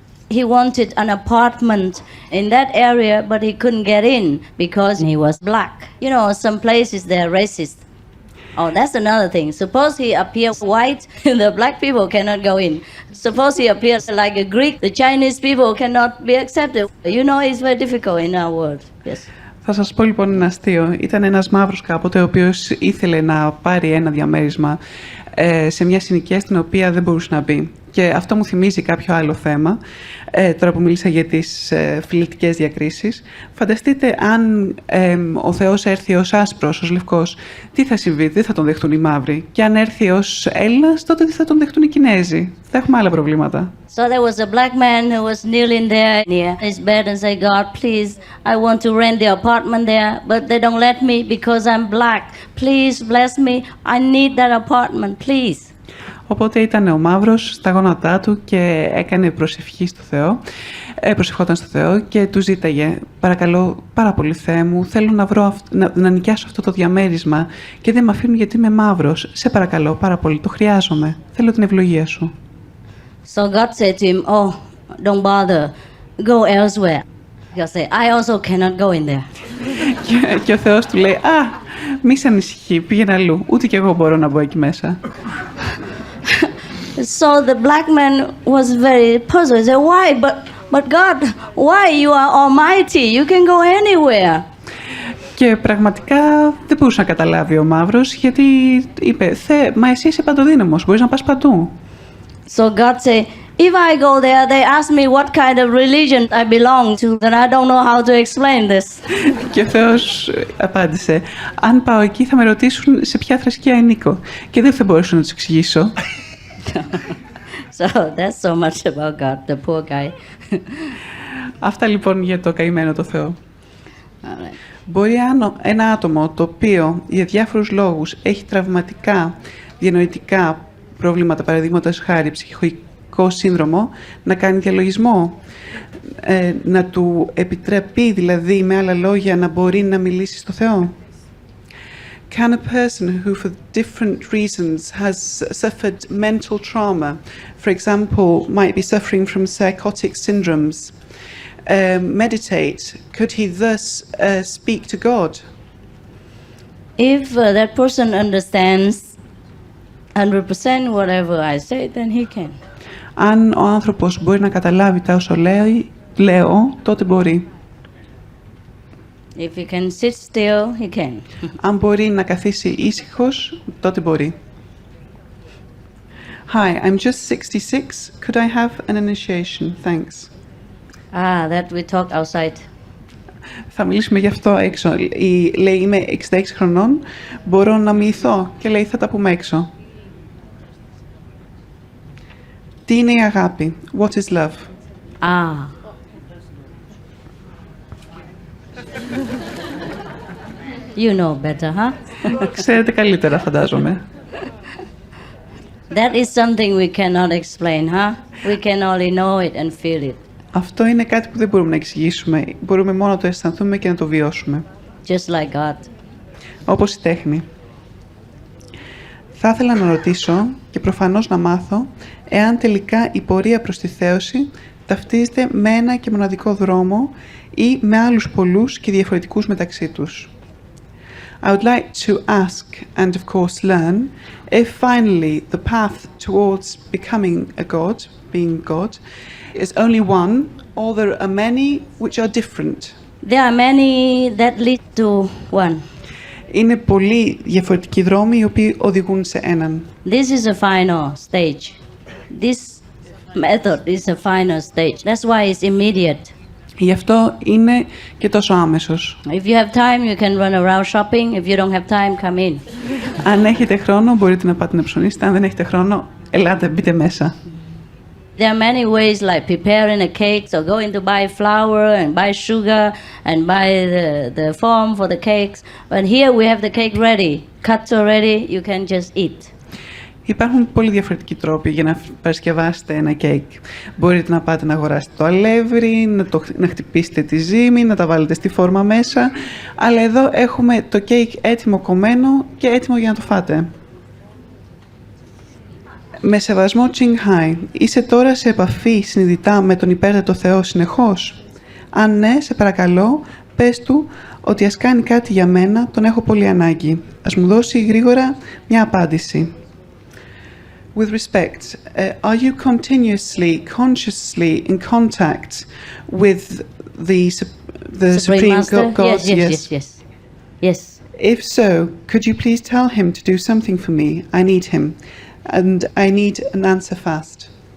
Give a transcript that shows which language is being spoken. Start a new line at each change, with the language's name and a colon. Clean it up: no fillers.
English: He wanted an apartment in that area, but he couldn't get in because he was black. You know, some places they're racist. Oh, that's another thing. Suppose he appears white, the black people cannot go in. Suppose he appears like a Greek, the Chinese people cannot be accepted. You know, it's very difficult in our world. Yes.
Greek: Θα σας πω λοιπόν ένα αστείο. Ήταν ένας μαύρος κάποτε, ο οποίος ήθελε να πάρει ένα διαμέρισμα σε μια συνοικία στην οποία δεν μπορούσε να μπει. Και αυτό μου θυμίζει κάποιο άλλο θέμα, τώρα που μίλησα για τις φιλετικές διακρίσεις. Φανταστείτε αν ο Θεός έρθει ως άσπρος, ως λευκός, τι θα συμβεί, δεν θα τον δεχτούν οι μαύροι. Και αν έρθει ως Έλληνας, τότε δεν θα τον δεχτούν οι Κινέζοι. Θα έχουμε άλλα προβλήματα.
English: So there was a black man who was kneeling there near his bed and said, God, please, I want to rent the apartment there, but they don't let me because I'm black. Please bless me. I need that apartment, please.
Greek: Οπότε ήταν ο μαύρος στα γόνατά του και έκανε προσευχή στο Θεό, προσευχόταν στο Θεό και του ζήταγε «Παρακαλώ, πάρα πολύ Θεέ μου, θέλω να νοικιάσω αυτό το διαμέρισμα και δεν με αφήνουν γιατί είμαι μαύρος. Σε παρακαλώ, πάρα πολύ, το χρειάζομαι. Θέλω την ευλογία σου».
English: So God said to him, oh, don't bother, go elsewhere. God said, I also cannot go in there.
Greek: Και ο Θεός του λέει «Α, μη σε ανησυχεί, πήγαινε αλλού, ούτε κι εγώ μπορώ να μπω εκεί μέσα».
English: So the black man was very puzzled. He said, why? But God, why? You are almighty. You can go anywhere.
Greek: Και πραγματικά δεν μπορούσε να καταλάβει ο μαύρος, γιατί είπε, μα εσύ είσαι παντοδύναμος, μπορείς να πας παντού.
English: So God said, if I go there, they ask me what kind of religion I belong to, then I don't know how to explain this.
Greek: Και ο Θεός απάντησε, αν πάω εκεί θα με ρωτήσουν σε ποια θρησκεία ανήκω και δεν θα μπορέσω να τους εξηγήσω.
English: So that's so much about God, the poor guy.
Greek: Αυτά λοιπόν για το καημένο το Θεό.
English: Right.
Greek: Μπορεί ένα άτομο το οποίο για διάφορους λόγους έχει τραυματικά, διανοητικά προβλήματα, παραδείγματος χάρη ψυχικό σύνδρομο, να κάνει διαλογισμό, να του επιτραπεί δηλαδή με άλλα λόγια να μπορεί να μιλήσει στο Θεό.
English: Can a person who for different reasons has suffered mental trauma, for example, might be suffering from psychotic syndromes, meditate, could he thus speak to God? If that person understands 100% whatever I say, then he can.
Greek: Αν ο άνθρωπος μπορεί να καταλάβει τα όσα λέω, τότε μπορεί.
English: If he can sit still, he can.
Greek: Αν μπορεί να καθίσει ήσυχος, τότε μπορεί.
English: Hi, I'm just 66. Could I have an initiation? Thanks. That we talk outside.
Greek: Θα μιλήσουμε γι' αυτό έξω. Λέει, είμαι 66 χρονών, μπορώ να μοιηθώ και λέει, θα τα πούμε έξω. Τι είναι η αγάπη?
English: What is love? You know better, huh?
Greek: Ξέρετε καλύτερα, φαντάζομαι.
English: That is something we cannot explain, huh? We can only know it and feel it.
Greek: Αυτό είναι κάτι που δεν μπορούμε να εξηγήσουμε. Μπορούμε μόνο να το αισθανθούμε και να το βιώσουμε.
English: Just like God.
Greek: Όπως η τέχνη. Θα ήθελα να ρωτήσω και προφανώς να μάθω εάν τελικά η πορεία προς τη θέωση ταυτίζεται με ένα και μοναδικό δρόμο ή με άλλους πολλούς και διαφορετικούς μεταξύ τους.
English: I would like to ask and of course learn if finally the path towards becoming a God, being God, is only one or there are many which are different. There are many that lead to one.
Greek: Είναι πολλοί διαφορετικοί δρόμοι οι οποίοι οδηγούν σε έναν.
English: This is a final stage. This method is a final stage. That's why it's immediate.
Greek: Γι' αυτό είναι και τόσο άμεσος.
English: If you have time, you can run around shopping. If you don't have time, come in.
Greek: Αν έχετε χρόνο, μπορείτε να πάτε να ψωνίσετε. Αν δεν έχετε χρόνο, ελάτε, μπείτε μέσα.
English: There are many ways like preparing a cake, so going to buy flour and buy sugar and buy the form for the cakes. But here we have the cake ready, cut already, you can just eat.
Greek: Υπάρχουν πολύ διαφορετικοί τρόποι για να παρασκευάσετε ένα κέικ. Μπορείτε να πάτε να αγοράσετε το αλεύρι, να χτυπήσετε τη ζύμη, να τα βάλετε στη φόρμα μέσα. Αλλά εδώ έχουμε το κέικ έτοιμο κομμένο και έτοιμο για να το φάτε. Με σεβασμό Ching Hai, είσαι τώρα σε επαφή συνειδητά με τον υπέρτατο Θεό συνεχώς? Αν ναι, σε παρακαλώ, πες του ότι ας κάνει κάτι για μένα, τον έχω πολύ ανάγκη. Ας μου δώσει γρήγορα μια απάντηση.
English: With respect, are you continuously, consciously in contact with the Supreme God? Yes. If so, could you please tell him to do something for me? I need him. And I need an answer fast.